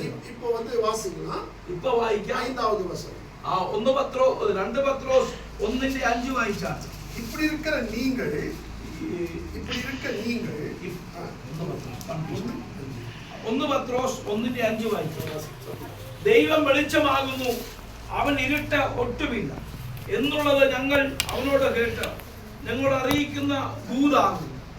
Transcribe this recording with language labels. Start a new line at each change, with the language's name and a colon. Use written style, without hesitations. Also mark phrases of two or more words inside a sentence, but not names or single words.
Tamil: இப்போ வாசிக்கலாம்.
Malayalam: ഇപ്പൊ വായിക്കാം
Tamil: 5வது வசனம்.
Malayalam: 2 പത്രോസ് 1:5 വായിച്ചാൽ
Tamil: இப்படி இருக்கிற நீங்கள்
Malayalam: 1 പത്രോസ് 1:5 വായിച്ചാൽ ദൈവം വെളിച്ചമാകുന്നു, അവൻ ഇരുട്ട് ഒട്ടുമില്ല എന്നുള്ളത് ഞങ്ങൾ അവനോട് കേട്ട് ഞങ്ങൾ അറിയിക്കുന്ന ദൂതാകുന്നു.